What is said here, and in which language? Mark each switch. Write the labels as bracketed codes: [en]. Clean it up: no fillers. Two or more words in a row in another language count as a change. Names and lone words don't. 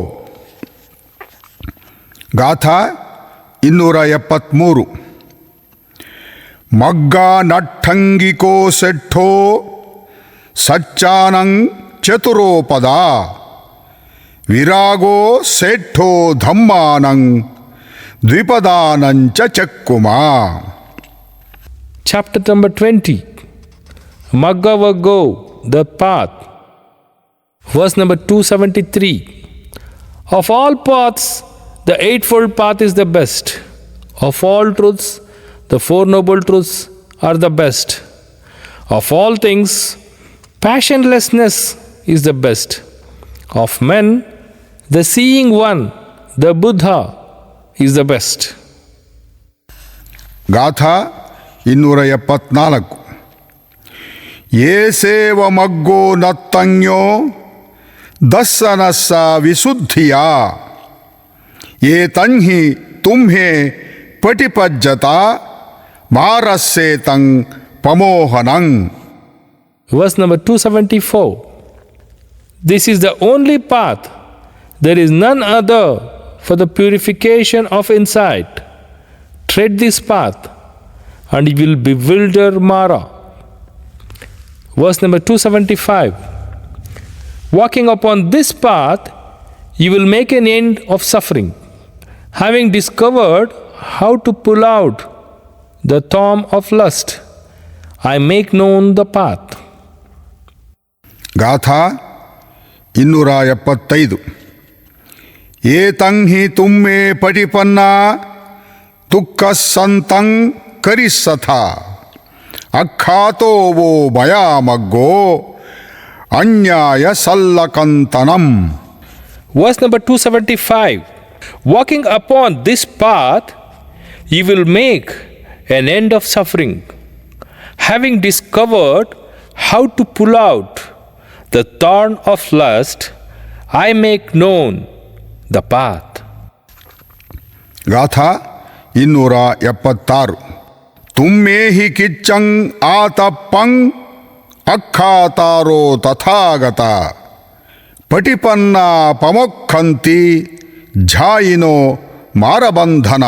[pi] ಗಾಥಾ 273. ಮಗ್ಗ ನಟ್ಟಂಗಿಕೋ ಸೆಠ್ಠೋ ಸಚ್ಚಾನಂ ಚತುರೋಪದ ವಿರಾಗೋ ಸೆಠ್ಠೋ ಧಮ್ಮಾನಂ ದ್ವಿಪದಾನಂಚ ಚಕ್ಕುಮಾ. [en] Chapter number 20. Maggavago, the path. Verse number 273. Of all paths, the eightfold path is the best. Of all truths, the four noble truths are the best. Of all things, passionlessness is the best. Of men, The seeing one, the Buddha, is the best. [pi] ಗಾಥಾ 274. ಯೇ ಸೇವ ಮಗ್ಗೋ ನತ್ತಂಗ್ಯೋ ದಸ್ಸನಸ್ಸ ವಿಶುದ್ಧಿಯ ಯೇ ತಂಹಿ ತುಮ್ಹೆ ಪಟಿಪಜ್ಜತ ಮಾರಸ್ಸೆ ತಂ ಪಮೋಹನಂ. [en] Verse number 274. This is the only path. There is none other for the purification of insight. Tread this path and you will bewilder Mara. Verse number 275. Walking upon this path, you will make an end of suffering. Having discovered how to pull out the thorn of lust, I make known the path. [pi] ಗಾಥಾ 275. ಯೇ ತಂಹಿ ತುಮ್ಮೆ ಪಟಿಪನ್ನ ತುಕ್ಕ ಸಂತಂ ಕರಿಸ್ಸಥ ಅಖ್ಯಾತೋ ವೋ ಭಯಾಮಗ್ಗೋ ಅನ್ಯಾಯ ಸಲ್ಲಕಂತನಂ. [en] Verse number 275. Walking upon this path, you will make an end of suffering. Having discovered how to pull out the thorn of lust, I make known the path. [pi] ಗಾಥಾ 276. ತುಮ್ಮೇ ಹಿ ಕಿಚ್ಚಂ ಆತಪ್ಪಂ ಅಖ್ಯಾತಾರೋ ತಥಾಗತ ಪಟಿಪನ್ನ ಪಮೊಕ್ಕಂತಿ ಝಾಯಿನೋ ಮಾರಬಂಧನ.